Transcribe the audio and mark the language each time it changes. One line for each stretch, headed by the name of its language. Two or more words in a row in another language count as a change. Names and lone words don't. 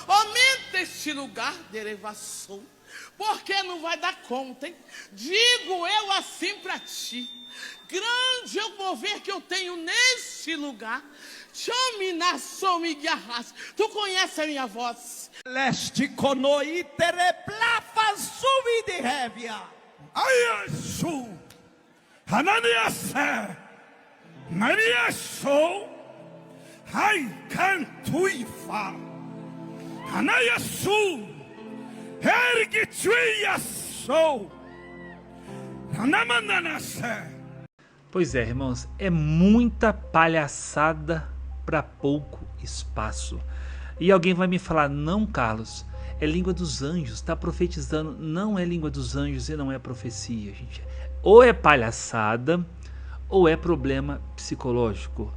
Portuguese: Aumenta este lugar de elevação. Porque não vai dar conta, hein? Digo eu assim para ti. Grande é o mover que eu tenho neste lugar. Chame nação me guiarras. Tu conhece a minha voz? Leste conoi tereplafa sumi de revia. Ayasu. Hananiase. Mariaso. Hai cantuifa. Hanayasu. Ergituiaso. Hanamananase. Pois é, irmãos, é muita palhaçada para pouco espaço. E alguém vai me falar, não, Carlos, é língua dos anjos, está profetizando. Não é língua dos anjos e não é profecia, gente. Ou é palhaçada, ou é problema psicológico.